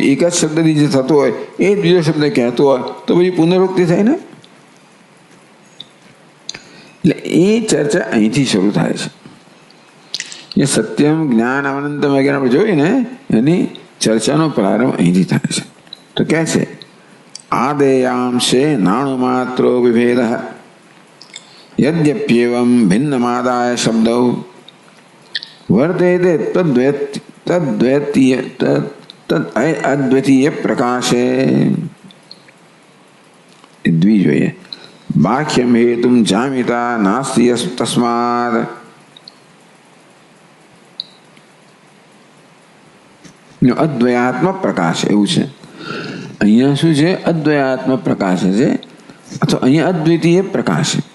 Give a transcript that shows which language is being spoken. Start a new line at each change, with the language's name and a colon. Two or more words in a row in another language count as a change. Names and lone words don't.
Gujarati: એક જ શબ્દથી જે થતો હોય એ જ બીજો શબ્દ કહેતો હોય તો પછી પુનરુક્તિ થાય ને. એટલે એ ચર્ચા અહીંથી શરૂ થાય છે. એ
Sanskrit: સત્યમ જ્ઞાન અનંતમ
Gujarati: વગેરે આપણે જોઈએ ને એની ચર્ચાનો પ્રારંભ અહીંથી થાય છે. તો કહે છે
Sanskrit: આદેयांशे नाणुमात्रो विभेदः यद्यप्येवं भिन्नमादाय शब्दौ वर्तेते तद्द्वैतीय प्रकाशे.
Gujarati: એ દ્વિ જોઈએ.
Sanskrit: બાહ્યમ હેતુમ જામિતા નાસ્તિ તસ્માદ.
Gujarati: અદ્વયાત્મ પ્રકાશ એવું છે. અહીંયા શું છે? અદ્વયાત્મ પ્રકાશ છે, અથવા અહીંયા અદ્વિતીય પ્રકાશ.